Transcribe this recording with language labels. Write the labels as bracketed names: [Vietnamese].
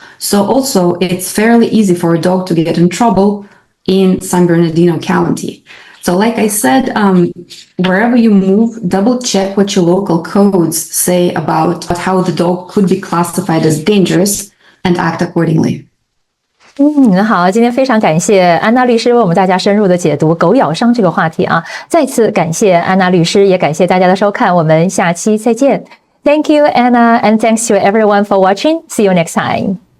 [English] So also it's fairly easy for a dog to get in trouble in San Bernardino County. So like I said, wherever you move, double check what your local codes say about how the dog could be classified as dangerous and act accordingly. [Chinese] 好，今天非常感谢安娜律师为我们大家深入的解读狗咬伤这个话题啊！再次感谢安娜律师，也感谢大家的收看，我们下期再见。 [English] Thank you, Anna, and thanks to everyone for watching. See you next time.